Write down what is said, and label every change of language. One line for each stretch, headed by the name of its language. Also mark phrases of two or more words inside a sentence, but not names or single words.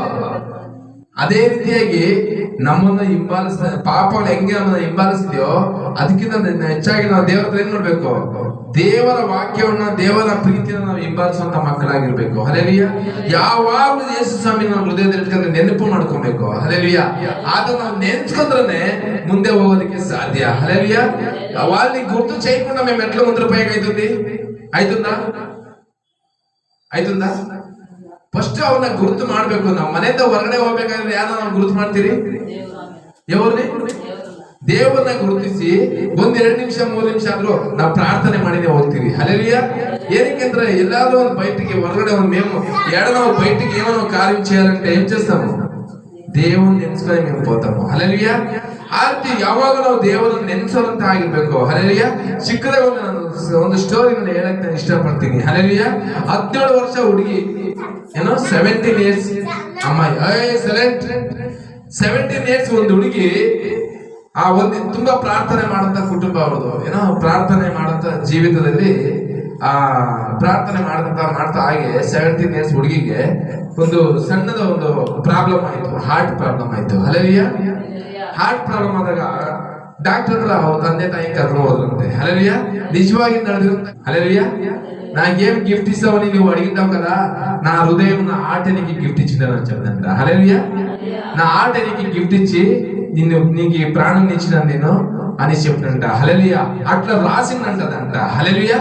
Kannada: ಅದೇ ರೀತಿಯಾಗಿ ನಮ್ಮನ್ನ ಪಾಪಗಳು ಹೆಂಗೆ ನಮ್ಮನ್ನ ಹಿಂಬಾಲಿಸಿದ್ಯೋ ಅದಕ್ಕಿಂತ ಹೆಚ್ಚಾಗಿ ನಾವು ದೇವರ ಹತ್ರ ಏನ್ ಮಾಡ್ಬೇಕು? ದೇವರ ವಾಕ್ಯವನ್ನ, ದೇವರ ಪ್ರೀತಿಯನ್ನು ನಾವು ಹಿಂಬಾಲಿಸುವಂತ ಮಕ್ಕಳಾಗಿರ್ಬೇಕು. ಹಲ್ಲೆಲೂಯ. ಯಾವಾಗಲೂ ಯೇಸು ಸ್ವಾಮಿ ನಾವು ಹೃದಯದಲ್ಲಿ ಇಟ್ಕೊಂಡ್ರೆ ನೆನಪು ಮಾಡ್ಕೊಬೇಕು. ಹಲ್ಲೆಲೂಯ. ಆಗ ನಾವು ನೆನ್ಸ್ಕೊಂಡ್ರೆ ಮುಂದೆ ಹೋಗೋದಕ್ಕೆ ಸಾಧ್ಯ. ಹಲ್ಲೆಲೂಯ. ಅಲ್ಲಿ ಗುರ್ತು ಚೈಕೊಂಡು
Telugu: మేము ఎట్లా ముందర పైకి
Kannada: ಆಯ್ತುಂದಾ ಫಸ್ಟ್ ಅವನ್ನ ಗುರುತು ಮಾಡ್ಬೇಕು. ನಾವು ಮನೆಯಿಂದ ಹೊರಗಡೆ ಹೋಗ್ಬೇಕಾದ್ರೆ ಯಾರು ನಾವು ಗುರುತು ಮಾಡ್ತೀರಿ? ದೇವರನ್ನ ಗುರುತಿಸಿ 1-2 ನಿಮಿಷ 3 ನಿಮಿಷ ಆದ್ರೂ ನಾವು ಪ್ರಾರ್ಥನೆ ಮಾಡಿನೇ ಹೋಗ್ತೀವಿ.
Telugu: ಹಲ್ಲೆಲೂಯ.
Kannada: ಏನಕ್ಕೆಂದ್ರೆ ಎಲ್ಲಾದ್ರೂ ಒಂದು
Telugu: బయటికి ಹೊರಗಡೆ మేము ఏడనో బయటికి ఏమనో కార్యం చేయాలంటే ఏం చేస్తాము? దేవుని ನೆನೆಸ್ಕೊಂಡು మేము పోతాము. హల్లెలూయా.
Kannada: ಆರ್ತಿ ಯಾವಾಗ ನಾವು ದೇವರನ್ನು ನೆನೆಸೋರಂತ ಆಗಿರ್ಬೇಕು. ಹಲ್ಲೆಲೂಯಾ. ಚಿಕ್ಕದಾಗ ಒಂದು ಸ್ಟೋರಿ ಹೇಳಕ್ ನಾನು ಇಷ್ಟಪಡ್ತೀನಿ. ಹಲ್ಲೆಲೂಯಾ. 17 ವರ್ಷ ಹುಡುಗಿ, ಏನೋ 17 ಇಯರ್ಸ್ ಅಮ್ಮಾಯಿ, 17 ಇಯರ್ಸ್ ಒಂದು ಹುಡುಗಿ, ಆ ಒಂದು ತುಂಬಾ ಪ್ರಾರ್ಥನೆ ಮಾಡಂತ ಕುಟುಂಬ ಅವ್ರದ್ದು. ಏನೋ ಪ್ರಾರ್ಥನೆ ಮಾಡಂತ ಜೀವಿತದಲ್ಲಿ ಪ್ರಾರ್ಥನೆ ಮಾಡ್ತಾ ಹಾಗೆ 17 ಇಯರ್ಸ್ ಹುಡುಗಿಗೆ ಒಂದು ಸಣ್ಣದ ಒಂದು ಪ್ರಾಬ್ಲಮ್ ಆಯ್ತು.
English: heart problem
Kannada: ಆಯ್ತು. ಹಲ್ಲೆಲೂಯಾ.
English: heart problem
Kannada: ಆದಾಗ ಡಾಕ್ಟರ್ ಹತ್ರ ಅವ್ರ ತಂದೆ ತಾಯಿ ಕರ್ಕೊಂಡು ಹೋದ್ರಂತೆ. హల్లెలూయా. నిజವಾಗಿ ನಡೆದಿರೋ. హల్లెలూయా.
Telugu: నాకేం గిఫ్ట్ ఇస్తావని నువ్వు అడిగితావు కదా, నా హృదయం నా ఆట నీకు గిఫ్ట్ ఇచ్చిందని చెప్తానంట. హల్లెలూయా. నా ఆట నీకు గిఫ్ట్ ఇచ్చి నీకు ప్రాణం ఇచ్చినాను నేను అని చెప్పినంట. హల్లెలూయా. అట్లా రాసిందంటదంట. హల్లెలూయా.